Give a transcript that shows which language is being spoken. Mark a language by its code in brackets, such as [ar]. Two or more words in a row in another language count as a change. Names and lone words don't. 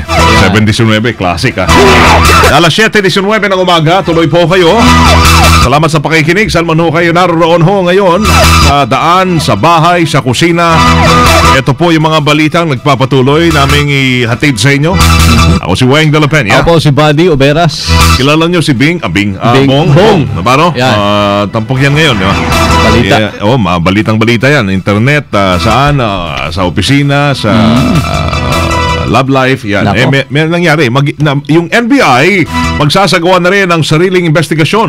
[tl] 7:19, classic Alas 7:19 ng umaga, tuloy po kayo. Salamat sa pakikinig. Saan man ho kayo naroon ho ngayon, sa daan, sa bahay, sa kusina. Ito po yung mga balitang nagpapatuloy naming ihatid sa inyo. Ako si Weng de la Peña. Ako si Buddy Oberas. Kilala nyo si Bong Navarro. Tampok yan ngayon, di ba? Balita. Balitang balita yan. Internet, saan, sa opisina, sa love life, yan. May nangyari. Yung NBI, magsasagawa na rin ng sariling investigasyon.